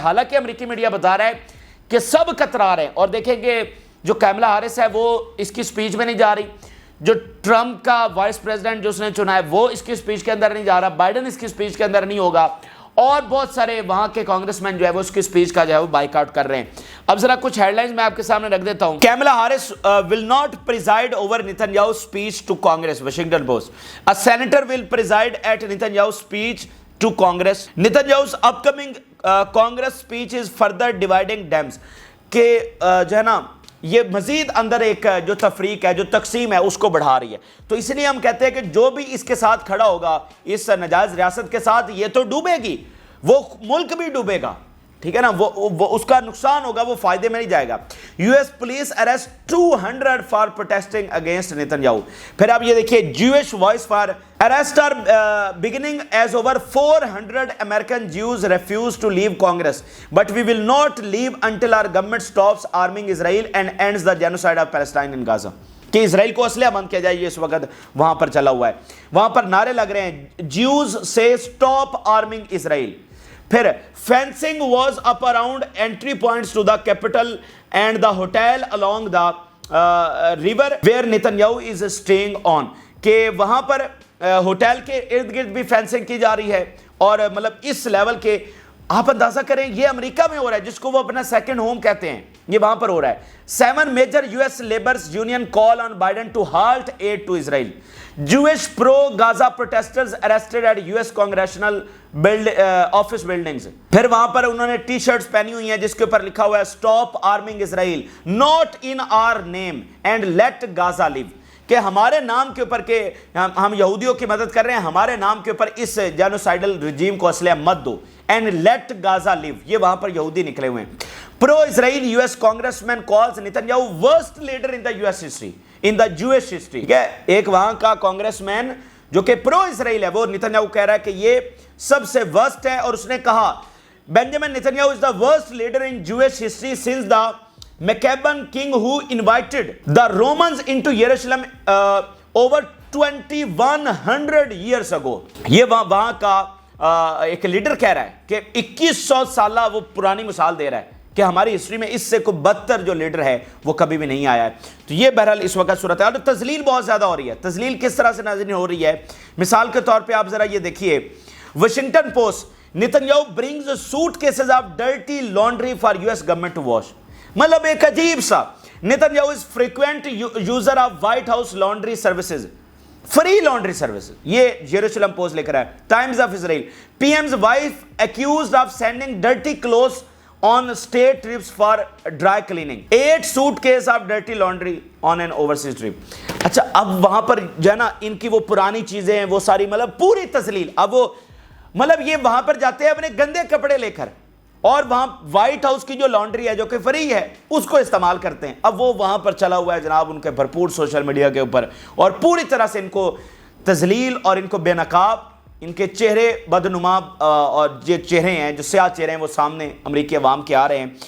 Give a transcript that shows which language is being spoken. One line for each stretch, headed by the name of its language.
Urdu: حالانکہ امریکی میڈیا بتا رہا ہے کہ سب کترا رہے ہیں، اور دیکھیں گے جو کیملا ہیرس ہے وہ اس کی سپیچ میں نہیں جا رہی، جو ٹرمپ کا وائس پریزیڈنٹ جو اس نے چنا ہے وہ اس کی سپیچ کے اندر نہیں جا رہا، بائیڈن اس کی سپیچ کے اندر نہیں ہوگا، اور بہت سارے وہاں کے کانگریس مین جو ہے وہ اس کی سپیچ کا جو ہے وہ بائیک آؤٹ کر رہے ہیں. اب ذرا کچھ ہیڈ لائنز میں آپ کے سامنے رکھ دیتا ہوں.
English: Kamala Harris will not preside over Netanyahu's speech to Congress, Washington Post. A senator will preside at Netanyahu's speech to Congress. Netanyahu's upcoming Congress speech is further dividing Dems.
Urdu: کہ جو ہے نا یہ مزید اندر ایک جو تفریق ہے، جو تقسیم ہے اس کو بڑھا رہی ہے. تو اس لیے ہم کہتے ہیں کہ جو بھی اس کے ساتھ کھڑا ہوگا اس ناجائز ریاست کے ساتھ، یہ تو ڈوبے گی، وہ ملک بھی ڈوبے گا، ٹھیک ہے نا، وہ اس کا نقصان ہوگا، وہ فائدے میں نہیں جائے گا.
English: US police arrest 200 for protesting against Netanyahu.
Urdu: پھر آپ یہ دیکھیے
English: Jewish voice for arrest are beginning as over 400 American Jews refuse to leave Congress, but we will not leave until our government stops arming Israel and ends the genocide of Palestine in Gaza.
Urdu: کہ اسرائیل کو اسلحہ بند کیا جائے، یہ اس وقت وہاں پر چلا ہوا ہے. وہاں پر نعرے لگ رہے ہیں
English: Jews say stop arming Israel. پھر fencing was up around entry points to the capital and the hotel along the river where Netanyahu is staying on.
Urdu: کہ وہاں پر ہوٹل کے ارد گرد بھی فینسنگ کی جا رہی ہے، اور مطلب اس لیول کے آپ اندازہ کریں یہ امریکہ میں ہو رہا ہے جس کو وہ اپنا سیکنڈ ہوم کہتے ہیں، یہ وہاں پر ہو رہا ہے.
English: 7 major US labor's union call on Biden to halt aid to Israel. Jewish pro-Gaza protesters arrested at US congressional office buildings.
Urdu: پھر وہاں پر انہوں نے ٹی شرٹس پہنی ہوئی ہیں جس کے اوپر لکھا ہوا ہے
English: Stop arming Israel, not in our name and let Gaza live.
Urdu: کہ ہمارے نام کے اوپر کہ ہم یہودیوں کی مدد کر رہے ہیں، ہمارے نام کے اوپر اس جینوسائیڈل رجیم کو اسلحہ مت دو.
English: and let Gaza live,
Urdu: یہ وہاں پر یہودی نکلے ہوئے ہیں.
English: Pro Israel US congressman calls Netanyahu worst leader in the US history, in the Jewish history.
Urdu: ٹھیک ہے، ایک وہاں کا کانگریس مین جو کہ پرو اسرائیل ہے وہ نیتنیاہو کہہ رہا ہے کہ یہ سب سے ورسٹ ہے، اور اس نے کہا
English: Benjamin Netanyahu is the worst leader in Jewish history since the Maccabean king who invited the Romans into Jerusalem over 2100 years ago.
Urdu: یہ وہاں کا ایک لیڈر کہہ رہا ہے کہ 2100 سالہ وہ پرانی مثال دے رہا ہے کہ ہماری ہسٹری میں اس سے کوئی بدتر جو لیڈر ہے وہ کبھی بھی نہیں آیا ہے. تو یہ بہرحال اس وقت صورت ہے، اور تذلیل بہت زیادہ ہو رہی ہے. تذلیل کس طرح سے ناظرین ہو رہی ہے؟ مثال کے طور پہ آپ ذرا یہ دیکھیے Washington post
English: Netanyahu brings suitcases of dirty laundry for US government to wash.
Urdu: مطلب ایک عجیب سا
English: Netanyahu is frequent user of White House laundry services, free laundry services.
Urdu: یہ جیروسلم پوسٹ لکھ رہا ہے.
English: Times of Israel, PM's wife accused of sending dirty clothes on state trips for dry cleaning. 8 suitcases of dirty laundry on an overseas trip.
Urdu: اچھا اب وہاں پر جو ہے نا ان کی وہ پرانی چیزیں ہیں وہ ساری مطلب پوری تذلیل. اب وہ مطلب یہ وہاں پر جاتے ہیں اپنے گندے کپڑے لے کر، اور وہاں وائٹ ہاؤس کی جو لانڈری ہے جو کہ فری ہے اس کو استعمال کرتے ہیں. اب وہ وہاں پر چلا ہوا ہے جناب ان کے بھرپور سوشل میڈیا کے اوپر، اور پوری طرح سے ان کو تذلیل اور ان کو بے نقاب، ان کے چہرے بدنما اور جو چہرے ہیں جو سیاہ چہرے ہیں وہ سامنے امریکی عوام کے آ رہے ہیں.